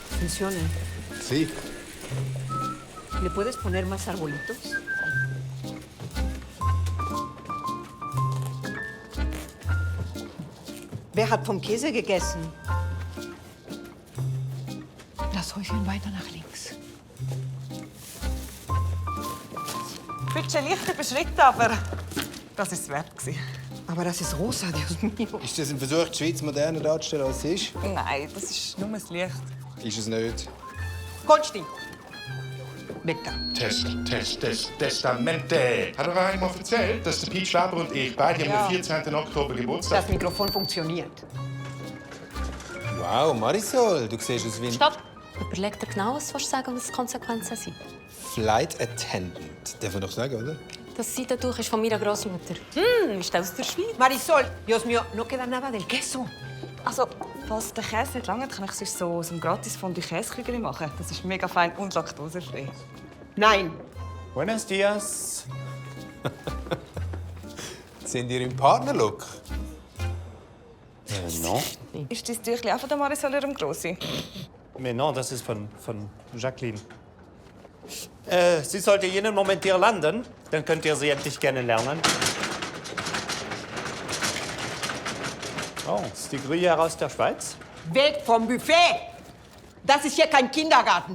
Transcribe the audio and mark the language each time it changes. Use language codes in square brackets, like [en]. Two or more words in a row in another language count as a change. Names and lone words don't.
[es] funcione. Sí. ¿Le puedes poner más arbolitos? [de] Wer hat vom Käse gegessen? Das Häuschen weiter nach links. Budget leicht überschritten, aber das war es wert. Aber das ist rosa, [es] Dios mío. [de] Ist das ein Versuch, die Schweiz moderner darzustellen, als sie ist? Nein, das ist nur das Licht. Ist es nicht. Konsti. Bitte. Testamente. Hat er einmal erzählt, dass der Piet Schwaber und ich beide am 14. Oktober Geburtstag Das Mikrofon funktioniert. Wow, Marisol, du siehst aus wie ein Stopp! Überleg dir genau, was du sagen, was die Konsequenzen sind. [en] Flight Attendant. [de] Darf man doch sagen, oder? Das Seidentuch ist von meiner Großmutter. Ist aus der Schweiz. [es] Marisol, Dios mío, no queda nada del queso. [de] Also, falls der Käse nicht lange, kann ich sonst so ein gratis Fondue Käsekügel machen. Das ist mega fein und laktosefrei. Nein. [es] Buenos dias. [de] Sind ihr im Partnerlook? [fr] Non. [de] Ist dein Tüchlein auch von der Marisol ihrem Grossi? [fr] Mais non, [de] das ist von Jacqueline. Sie sollte jeden Moment hier landen. Dann könnt ihr sie endlich kennenlernen. Oh, ist die Gruyère aus der Schweiz? Weg vom Buffet! Das ist hier kein Kindergarten.